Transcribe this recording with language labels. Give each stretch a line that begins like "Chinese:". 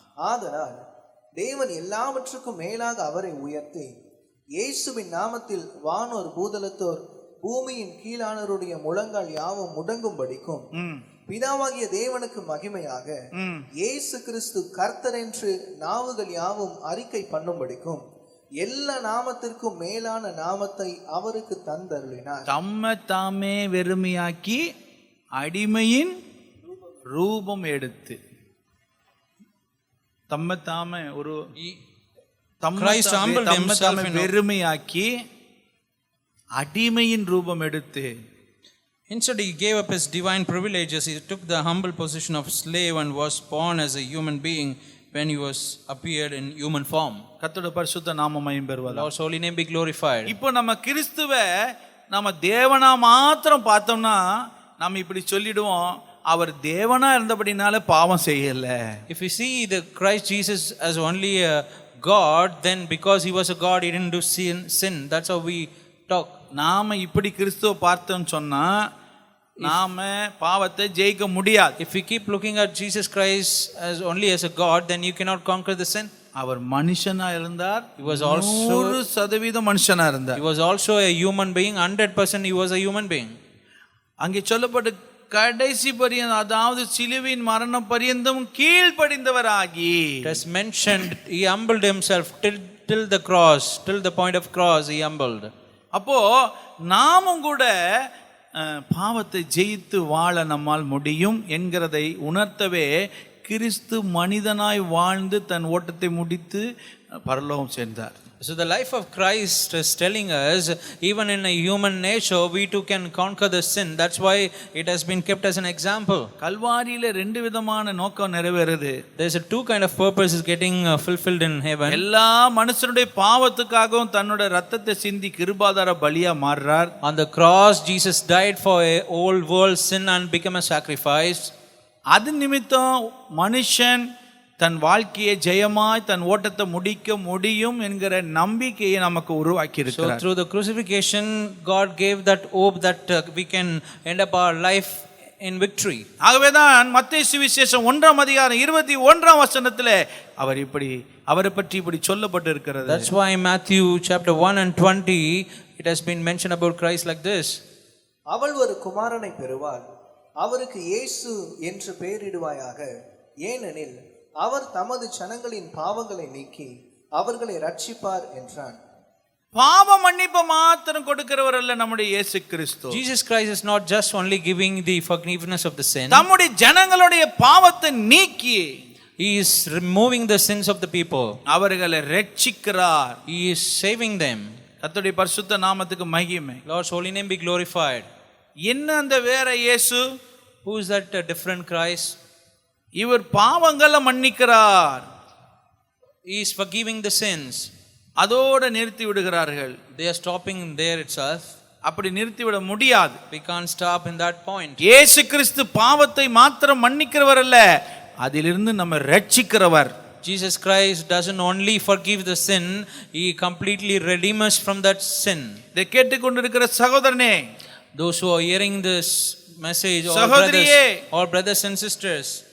Tamil: ஆதலால் தேவன் எல்லாவற்றுக்கும் மேலாக அவரை உயர்த்தி இயேசுவின் நாமத்தில் வானோர் பூதலத்தோர் பூமியின் கீழானோருடைய முழங்கால் யாவும் முடங்கும்படிக்கும் பிதாவாகிய தேவனுக்கு மகிமையாக இயேசு கிறிஸ்து கர்த்தர் என்று நாவுகள் யாவும் அறிக்கை பண்ணும்படிக்கும் எல்லா நாமத்திற்கும் மேலான நாமத்தை அவருக்கு தந்தருளினார். தம்மை தாமே வெறுமையாக்கி அடிமையின் ரூபம் எடுத்து, தம்மை தாமே ஒரு
English: Christ humbled himself
Tamil: வெறுமையாக்கி அடிமையின் ரூபம் எடுத்து,
English: instead he gave up his divine privileges. He took the humble position of slave and was born as a human being when he was appeared in human form.
Tamil: கர்த்தருடைய பரிசுத்த நாமம் மகிமை பெறுவதாக.
English: Lord's holy name be glorified.
Tamil: இப்போ நம்ம கிறிஸ்துவை நம்ம தேவனா மாத்திரம் பார்த்தோம்னா நம்ம இப்படி சொல்லிடுவோம், அவர் தேவனா இருந்தபடினால பாவம் செய்யல.
English: If we see the Christ Jesus as only a God, then because he was a God, he didn't do sin. That's how we talk.
Tamil: நாம இப்படி கிறிஸ்துவை பார்த்தோம்னு சொன்னா நாம பாவத்தை ஜெயிக்க முடியாது.
English: If we keep looking at Jesus Christ as only as a God, then you cannot conquer the sin.
Tamil: அவர் மனுஷனா இருந்தார்.
English: He was also
Tamil: 100% மனுஷனா இருந்தார்.
English: He was also a human being. 100% he was a human being.
Tamil: அங்கே சொல்லப்பட்ட கடைசி பரியந்தம், அதாவது சிலுவையின் மரண பரியந்தம் கீழ்ப்படிந்தவராகி,
English: it is mentioned he humbled himself till the cross, till the point of cross he humbled.
Tamil: அப்போ நாமும் கூட பாவத்தை ஜெயித்து வாழ நம்மால் முடியும் என்கிறதை உணர்த்தவே கிறிஸ்து மனிதனாய் வாழ்ந்து தன் ஓட்டத்தை முடித்து பரலோகம் சென்றார்.
English: So the life of Christ is telling us, even in a human nature, we too can conquer the sin. That's why it has been kept as an example.
Tamil: கல்வாரியில ரெண்டு விதமான நோக்கம் நிறைவேறுது.
English: There's a two kind of purposes getting fulfilled in heaven.
Tamil: எல்லா மனுஷனுடைய பாவத்துக்காகவும் தன்னோட ரத்தத்தை சிந்தி கிருபாதார பலியா மாறுறார்.
English: On the cross, Jesus died for a whole world's sin and became a sacrifice.
Tamil: அது நிமித்தம் மனுஷன் தன் வாழ்க்கையை ஜெயமாய் தன் ஓட்டத்தை முடிக்க முடியும் என்கிற நம்பிக்கையை நமக்கு உருவாக்கி
English: So
Tamil: இருக்கிறார்.
English: through the crucifixion, God gave that hope that we can end up our life in victory.
Tamil: ஆகவேதான் மத்தேயு சுவிசேஷம் 1:21 அவரை பற்றி இப்படி சொல்லப்பட்டு இருக்கிறது.
English: That's why in Matthew chapter 1 and 20, it has been mentioned about Christ like this.
Tamil: அவள் ஒரு குமாரனை பெறுவாள், அவருக்கு இயேசு என்று பெயரிடுவாயாக, ஏனெனில் அவர் தமது ஜனங்களின் பாவங்களை நீக்கி அவர்களை ரட்சிப்பார் என்றான். பாவ மன்னிப்பு மாத்திரம் கொடுக்கிறவர் அல்ல நம்முடைய இயேசு கிறிஸ்து.
English: Jesus Christ is not just only giving the forgiveness of the sin.
Tamil: நம்முடைய ஜனங்களுடைய பாவத்தை நீக்கி
English: He is removing the sins of the people.
Tamil: அவர்களை ரட்சிக்கிறார்.
English: He is saving them.
Tamil: கர்த்தருடைய பரிசுத்த நாமத்துக்கு மகிமை.
English: Lord's holy name be glorified.
Tamil: என்ன அந்த வேற இயேசு?
English: Who is that different Christ?
Tamil: இவர் பாவங்களை மன்னிக்கிறார்.
English: He is forgiving the sins.
Tamil: அதோட நிறுத்தி விடுகிறார்கள்.
English: They are stopping there itself.
Tamil: அப்படி நிறுத்திவிட முடியாது.
English: We can't stop in that point.
Tamil: இயேசு கிறிஸ்து பாவத்தை மாத்திரம் மன்னிக்கிறவர் அல்ல, அதிலிருந்து நம்ம ரட்சிக்கிறவர்.
English: Jesus Christ doesn't only forgive the sin, He completely redeems us from that sin.
Tamil: இதை கேட்டுக்கொண்டிருக்கிற சகோதரனே,
English: Those who are hearing this message,
Tamil: சகோதரியே,
English: all brothers and sisters,